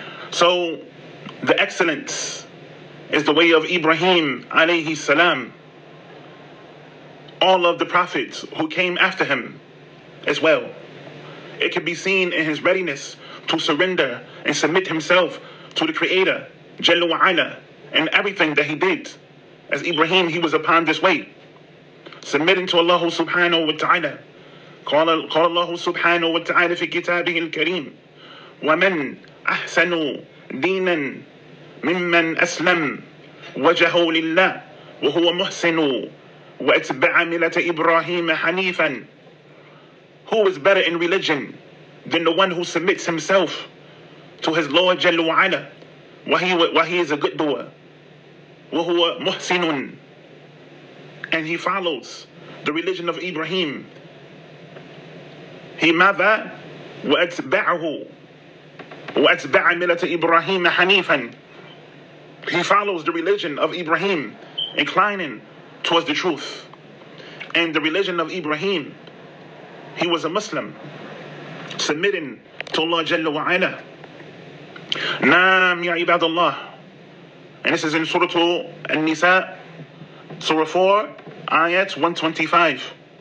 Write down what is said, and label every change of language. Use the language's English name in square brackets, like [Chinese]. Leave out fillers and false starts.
[English] So the excellence is the way of Ibrahim alayhi salam, all of the prophets who came after him as well. It can be seen in his readiness to surrender and submit himself to the Creator Jalla wa Ala and everything that he did. As Ibrahim, he was upon this way, submitting to Allah subhanahu wa ta'ala. [Arabic] قال الله سبحانه وتعالى في كتابه الكريم ومن أحسن دينا ممن أسلم وجهه لله وهو محسن واتبع ملة إبراهيم حنيفا. [English] Who is better in religion than the one who submits himself to his Lord Jalla wa Ala while he is a good doer, [Arabic] وهو محسن, [English] and he follows the religion of Ibrahim. He [Arabic] ماذا واتبعه واتبع ملة إبراهيم حنيفا. [English] He follows the religion of Ibrahim, inclining towards the truth. And the religion of Ibrahim, he was a Muslim, submitting to Allah Jalla wa Ala. [Arabic] Naam ya ibadallah. [English] And this is in Surah An-Nisa, Surah 4, Ayat 125.